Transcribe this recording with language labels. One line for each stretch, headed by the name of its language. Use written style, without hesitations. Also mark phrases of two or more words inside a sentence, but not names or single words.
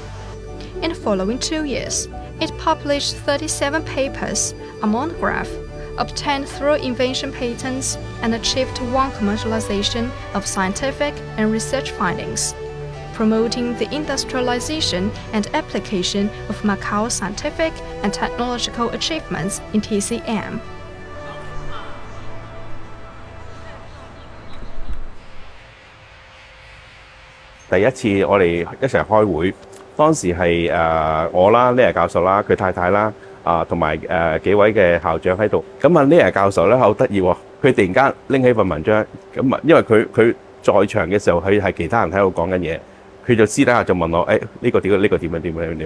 English: In the following 2 years, it published 37 papers, a monograph, obtained 3 invention patents, and achieved 1 commercialization of scientific and research findings, promoting the industrialization and application of Macau's scientific and technological achievements in TCM.
Cantonese: 第一次我哋一齊開會，當時係我啦、Neher教授啦、佢太太啦同埋幾位嘅校長喺度。咁Neher教授咧好得意喎，佢突然間拎起份文章，咁因為佢在場嘅時候，佢係其他人喺度講緊嘢，佢就私底下就問我：呢個點樣？